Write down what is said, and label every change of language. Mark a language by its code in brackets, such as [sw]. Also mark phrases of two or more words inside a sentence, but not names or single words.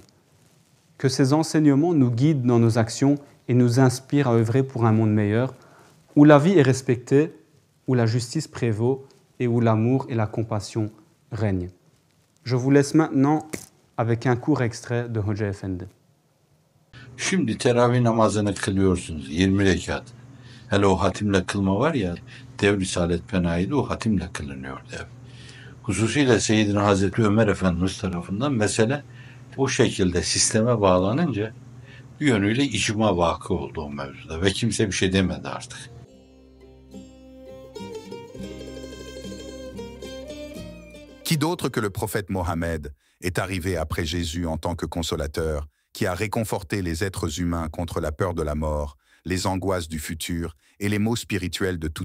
[fr] Que ces enseignements nous guident dans nos actions et nous inspirent à œuvrer pour un monde meilleur, où la vie est respectée où la justice prévaut et où l'amour et la compassion règnent. Je vous laisse maintenant avec un court extrait de Hoca Efendi. [tr] Şimdi teravih namazını kılıyorsunuz 20 rekat. Hele o hatimle kılma var ya, Dev Risalet Penayi'de o hatimle kılınıyor dev. Hususiyle Seyyidina Hazreti Ömer Efendimiz tarafından mesele o şekilde sisteme bağlanınca bir yönüyle icma vakı oldu o mevzuda ve kimse bir şey demedi artık. [fr] Qui d'autre que le prophète Mohammed est arrivé après Jésus en tant que consolateur, qui a réconforté les êtres humains contre la peur de la mort, les angoisses du futur et les maux spirituels de